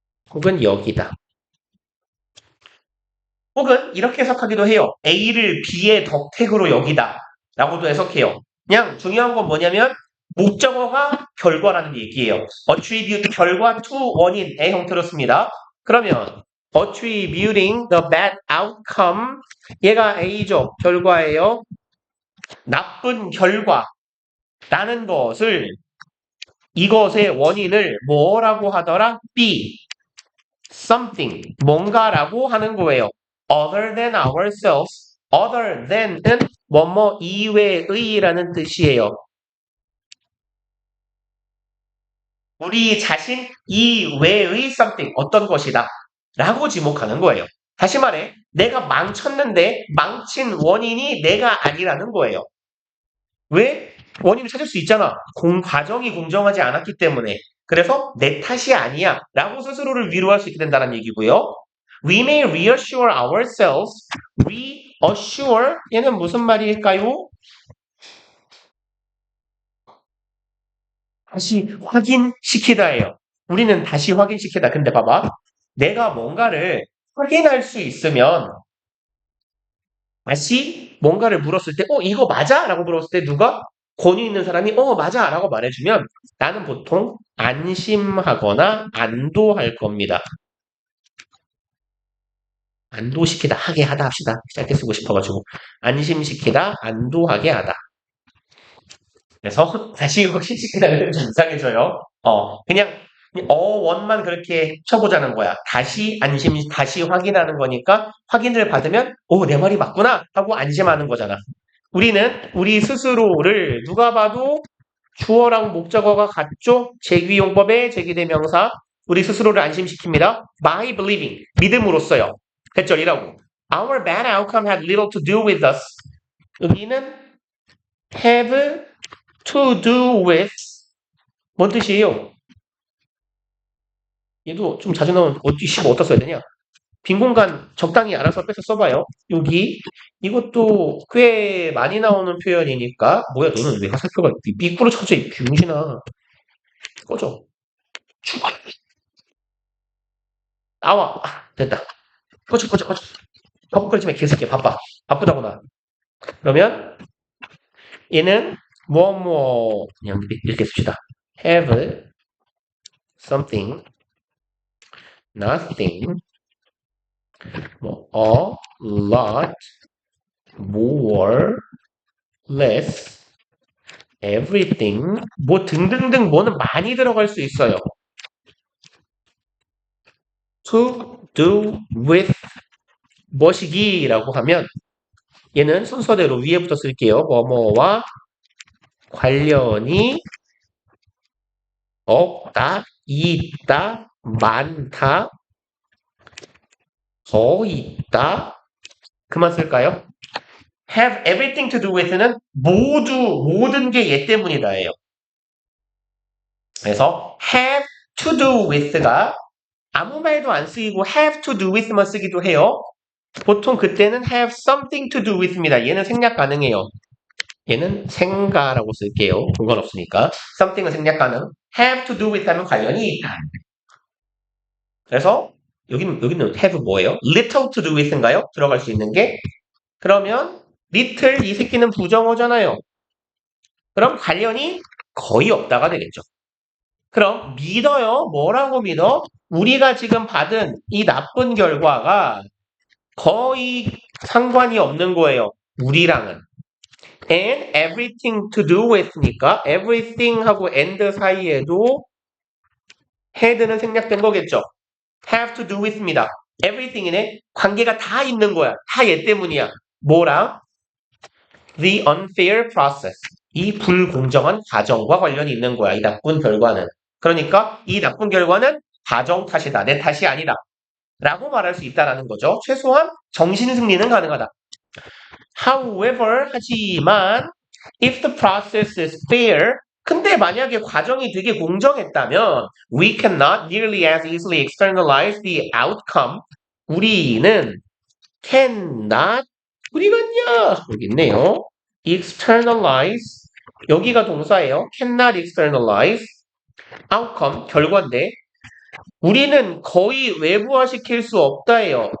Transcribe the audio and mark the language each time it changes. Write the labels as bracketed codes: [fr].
[ko] 혹은 여기다. 혹은 이렇게 해석하기도 해요. A를 B의 덕택으로 여기다 라고도 해석해요. 그냥 중요한 건 뭐냐면 목적어가 결과라는 얘기예요. attribute 결과 to 원인의 형태로 씁니다. 그러면 [en] attributing the bad outcome [ko] 얘가 A죠. 결과예요. 나쁜 결과라는 것을 이것의 원인을 뭐라고 하더라? B something 뭔가라고 하는 거예요. [en] other than ourselves other than은 [ko] 뭐뭐 이외의라는 뜻이에요. 우리 자신 이외의 something 어떤 것이다 라고 지목하는 거예요. 다시 말해 내가 망쳤는데 망친 원인이 내가 아니라는 거예요. 왜? 원인을 찾을 수 있잖아. 과정이 공정하지 않았기 때문에. 그래서 내 탓이 아니야 라고 스스로를 위로할 수 있게 된다는 얘기고요. [en] We may reassure ourselves. [ko] reassure 얘는 무슨 말일까요? 다시 확인시키다예요. 우리는 다시 확인시키다. 근데 봐봐. 내가 뭔가를 확인할 수 있으면 다시 뭔가를 물었을 때 이거 맞아? 라고 물었을 때 누가 권위 있는 사람이 맞아 라고 말해주면 나는 보통 안심하거나 안도할 겁니다. 안도시키다, 하게 하다 합시다. 짧게 쓰고 싶어가지고. 안심시키다, 안도하게 하다. 그래서 다시 확신시키다는 좀 이상해져요. 그냥 원만 그렇게 쳐보자는 거야. 다시 확인하는 거니까 확인을 받으면 내 말이 맞구나 하고 안심하는 거잖아. 우리는 우리 스스로를 누가 봐도 주어랑 목적어가 같죠? 제기용법의 제기대명사 우리 스스로를 안심시킵니다. [en] By believing, [ko] 믿음으로써요. 됐죠? 이라고. [en] Our bad outcome had little to do with us. [ko] 여기는 [en] have to do with [ko] 뭔 뜻이에요? 얘도 좀 자주 나오는 어디다 써야 되냐? 빈 공간 적당히 알아서 빼서 써봐요. 여기 이것도 꽤 많이 나오는 표현이니까 뭐야 너는 왜 화살표가 삐꾸로 쳐져 이 병신아. 꺼져. 죽어. 나와. 됐다. 꺼져. 헛거리지 마 개새끼야. 바쁘다고 나. 그러면 얘는 그냥 이렇게 씁시다. [en] have something, nothing, a lot, more, less, everything, [ko] 등등등 뭐는 많이 들어갈 수 있어요. to do with 뭐시기라고 하면 얘는 순서대로 위에부터 쓸게요. 뭐뭐와 관련이 없다, 있다, 많다, 더 있다. 그만 쓸까요? [en] have everything to do with는 [ko] 모든 게 얘 때문이다예요. 그래서 [en] have to do with가 [ko] 아무 말도 안 쓰이고 [en] have to do with만 [ko] 쓰기도 해요. 보통 그때는 [en] have something to do with입니다. [ko] 얘는 생략 가능해요. 얘는 생가라고 쓸게요. 그건 없으니까. something은 생략 가능. [en] have to do with [ko] 하면 관련이 있다. 그래서 여기는 have 뭐예요? [en] little to do with인가요? [ko] 들어갈 수 있는 게. 그러면 little 이 새끼는 부정어잖아요. 그럼 관련이 거의 없다가 되겠죠. 그럼 믿어요. 뭐라고 믿어? 우리가 지금 받은 이 나쁜 결과가 거의 상관이 없는 거예요. 우리랑은. [en] and everything to do with니까 everything 하고 and [ko] 사이에도 [en] had는 [ko] 생략된 거겠죠. [en] have to do with입니다. everything이네. [ko] 관계가 다 있는 거야. 다 얘 때문이야. 뭐랑? [en] the unfair process. [ko] 이 불공정한 과정과 관련이 있는 거야. 이 나쁜 결과는. 그러니까 이 나쁜 결과는 과정 탓이다. 내 탓이 아니다. 라고 말할 수 있다라는 거죠. 최소한 정신승리는 가능하다. [en] However, [ko] 하지만 [en] if the process is fair, [ko] 근데 만약에 과정이 되게 공정했다면 [en] we cannot nearly as easily externalize the outcome. [ko] 우리는 cannot 어디갔냐? 여기 있네요. externalize 여기가 동사예요. [en] cannot externalize outcome [ko] 결과인데 우리는 거의 외부화시킬 수 없다예요.